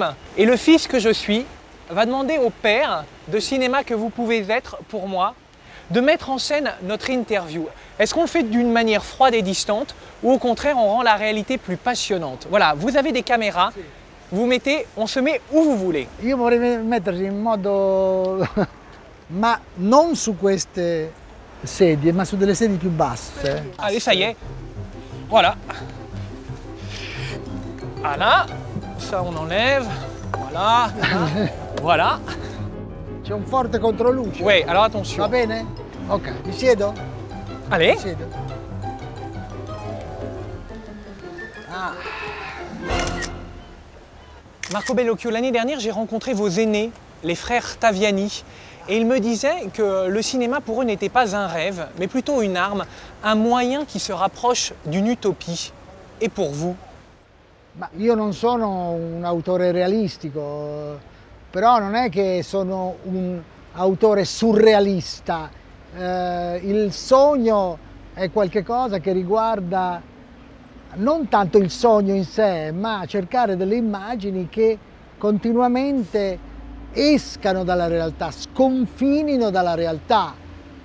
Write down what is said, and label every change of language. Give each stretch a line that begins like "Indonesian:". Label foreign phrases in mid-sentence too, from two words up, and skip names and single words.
French: Et le fils que je suis va demander au père de cinéma que vous pouvez être pour moi de mettre en scène notre interview. Est-ce qu'on le fait d'une manière froide et distante ou au contraire on rend la réalité plus passionnante? Voilà, vous avez des caméras, vous mettez, on se met où vous voulez.
Italian: Io vorrei mettersi in modo, ma non su queste sedie, ma su delle sedie più basse.
French: Allez, ça y est. Voilà. Voilà. Ça, on enlève. Voilà. Voilà.
Italian: C'è un forte controluce.
French: Oui, alors attention.
Italian: Va bene? Ok, mi siedo?
French: Allez.
Italian: Mi siedo. Ah.
French: Marco Bellocchio, l'année dernière, j'ai rencontré vos aînés, les frères Taviani. Et ils me disaient que le cinéma pour eux n'était pas un rêve, mais plutôt une arme, un moyen qui se rapproche d'une utopie. Et pour vous?
Italian: Ma io non sono un autore realistico, però non è che sono un autore surrealista. Il sogno è qualcosa che riguarda non tanto il sogno in sé, ma cercare delle immagini che continuamente escano dalla realtà, sconfinino dalla realtà.